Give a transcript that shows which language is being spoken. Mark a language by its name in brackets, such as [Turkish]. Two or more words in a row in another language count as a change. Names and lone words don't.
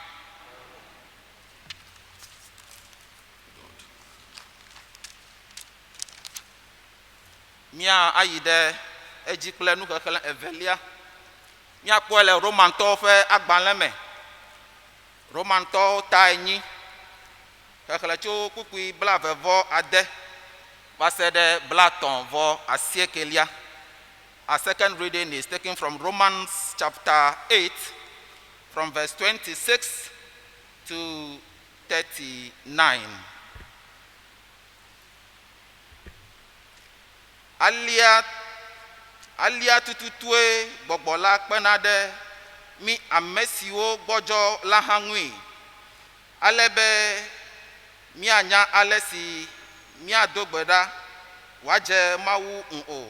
[Ewe] Mia ayi ɖe edzi kple nuxexlẽ 2. Miakpɔe le Romantɔwo ƒe agbalẽ me. Romantɔwo ta 8, xexlẽ tso kpukpui 26 va se ɖe 39. [English] Our second reading is taken from Romans chapter 8, from verse 26 to 39. [Ewe] Alia tututue gbɔgbɔ la kpena ɖe mi ame siwo gbɔdzɔ la hã ŋui. Ale be mianya ale si miado gbe ɖa wòadze Mawu ŋu o.